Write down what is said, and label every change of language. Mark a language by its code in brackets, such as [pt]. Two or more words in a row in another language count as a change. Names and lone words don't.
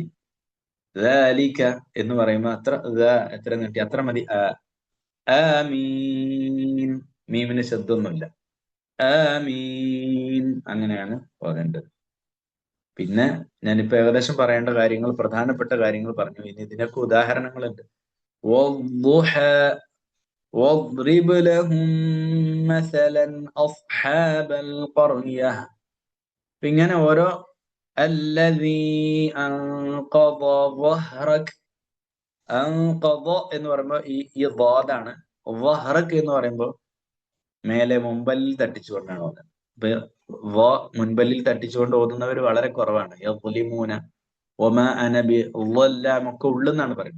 [ml] ذلك എന്ന് പറയുമ്പോ എത്ര നീട്ടി, അത്ര മതി. ആമീൻ. മീമിന് ശബ്ദമൊന്നുമില്ല. ആമീൻ അങ്ങനെയാണ് ഓതേണ്ടത്. പിന്നെ ഞാനിപ്പോ ഏകദേശം പറയേണ്ട കാര്യങ്ങൾ, പ്രധാനപ്പെട്ട കാര്യങ്ങൾ പറഞ്ഞു. ഇനി ഇതിനൊക്കെ ഉദാഹരണങ്ങളുണ്ട്. [ar] والضحى واضرب لهم مثلا أصحاب القرية. [ml] ഇങ്ങനെ ഓരോ [ar] الذي أنقض ظهرك. [ml] അൻഖദ എന്ന് പറയുമ്പോൾ ഈ ളാദാണ്. വഹ്റക് എന്ന് പറയുമ്പോൾ മേലെ മുമ്പല്ലിൽ തട്ടിച്ചുകൊണ്ടാണ് ഓതുന്നത്. ഇപ്പൊ മുൻപല്ലിൽ തട്ടിച്ചുകൊണ്ട് ഓതുന്നവർ വളരെ കുറവാണ്. [ar] يظلمون وما أنا بظلام [ml] ഒക്കെ ഉള്ളെന്നാണ് പറയുന്നത്.